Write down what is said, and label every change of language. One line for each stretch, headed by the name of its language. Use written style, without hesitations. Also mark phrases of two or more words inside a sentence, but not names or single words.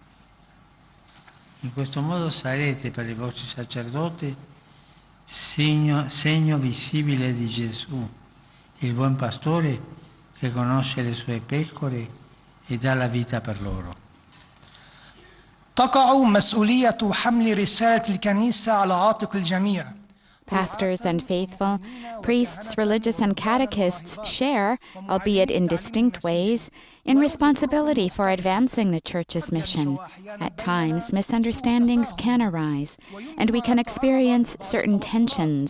Italian: In questo modo sarete per i vostri sacerdoti segno visibile di Gesù, il buon pastore che conosce le sue pecore e dà la vita per loro.
Arabic: تقع مسؤولية حمل رسالة الكنيسة على عاتق الجميع.
English: Pastors and faithful, priests, religious, and catechists share, albeit in distinct ways, in responsibility for advancing the Church's mission. At times, misunderstandings can arise, and we can experience certain tensions.